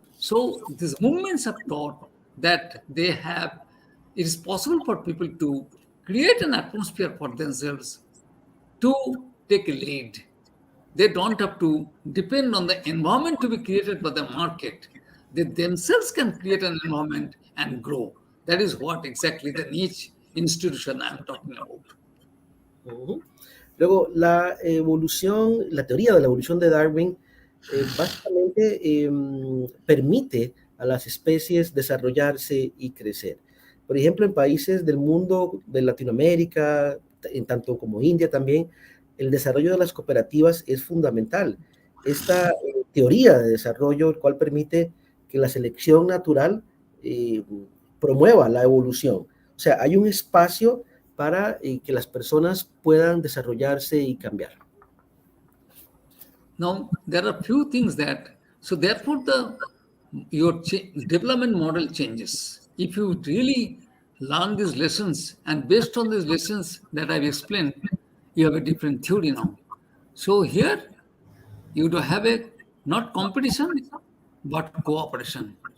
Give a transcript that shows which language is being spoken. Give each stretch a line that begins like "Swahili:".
English: So these movements have taught that it is possible for people to create an atmosphere for themselves to take a lead. They don't have to depend on the environment to be created by the market. They themselves can create an environment and grow. That is what exactly the niche institution I'm talking about.
Spanish: Luego, la evolución, la teoría de la evolución de Darwin básicamente permite a las especies desarrollarse y crecer. Por ejemplo, en países del mundo de Latinoamérica, en tanto como India también, el desarrollo de las cooperativas es fundamental. Esta teoría de desarrollo, el cual permite que la selección natural promueva la evolución. O sea, hay un espacio para que las personas puedan desarrollarse y cambiar.
English: Now, there are few things that, so therefore your development model changes. If you really learn these lessons and based on these lessons that I've explained, you have a different theory now. So here you do have a not competition, but cooperation.